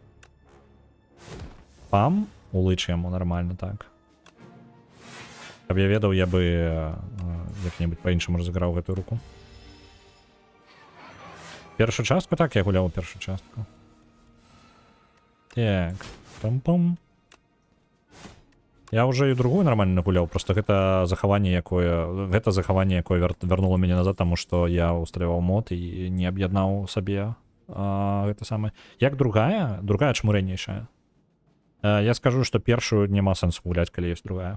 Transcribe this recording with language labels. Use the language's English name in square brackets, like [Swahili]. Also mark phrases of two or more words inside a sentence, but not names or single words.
[Belarusian] Пам, улыч яму нормально, так. Каб я ведаў, я бы як-небудзь па-іншаму разыграў гэтую руку. Першую частку, так, я гуляў першую частку. Так, пам-пам. Я уже і другую нормально нагуляў, просто гэта захаванне якое вярнула мяне назад, таму што я усталяваў мод і не аб'яднаў сабе гэта самае. Як другая чаму ранейшая? Я скажу, што першую няма сэнсу гуляць, калі ёсць другая.